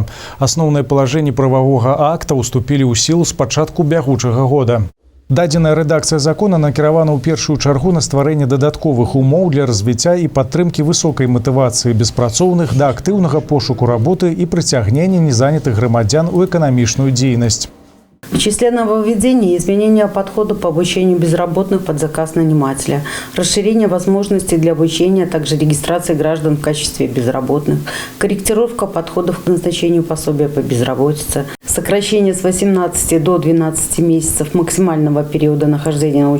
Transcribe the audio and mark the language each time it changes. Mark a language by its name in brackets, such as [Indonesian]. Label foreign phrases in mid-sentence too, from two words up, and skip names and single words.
[Belarusian] Асноўныя палажэнні прававога акта ўступілі ў сілу з пачатку бягучага года. Дадзеная рэдакцыя закона накіравана ў першую чаргу на стварэнне дадатковых умоў для развіцця і падтрымкі высокай матывацыі беспрацоўных да актыўнага пошуку работы і прыцягнення незанятых грамадзян у эканамічную дзейнасць. [Russian] В числе нововведений изменения подхода по обучению безработных под заказ нанимателя, расширение возможностей для обучения, а также регистрации граждан в качестве безработных, корректировка подходов к назначению пособия по безработице, сокращение с 18 до 12 месяцев максимального периода нахождения на